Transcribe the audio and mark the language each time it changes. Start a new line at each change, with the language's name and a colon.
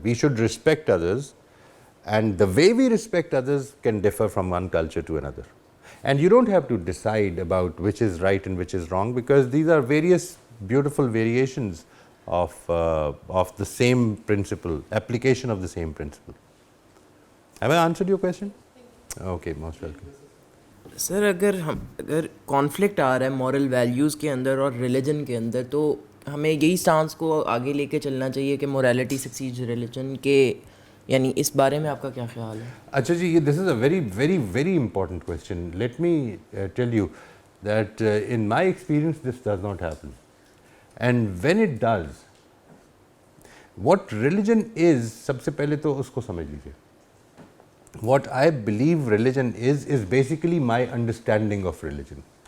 English: We should respect others, and the way we respect others can differ from one culture to another. And you don't have to decide about which is right and which is wrong, because these are various beautiful variations of the same principle, application of the same principle. Have I answered your question? Okay, most welcome.
Hindi: Sir अगर conflict आ रहा है moral values के अंदर और religion के अंदर, तो हमें यही स्टांस को आगे लेके चलना चाहिए कि
English: morality succeeds religion
Hindi: के, यानी इस बारे में आपका क्या ख्याल है?
English: अच्छा जी, ये this is a very very very important question. Let me tell you that in my experience this does not happen, and when it does, what religion is,
Hindi: सबसे पहले तो उसको समझ लीजिए.
English: What I believe religion is basically my understanding of religion.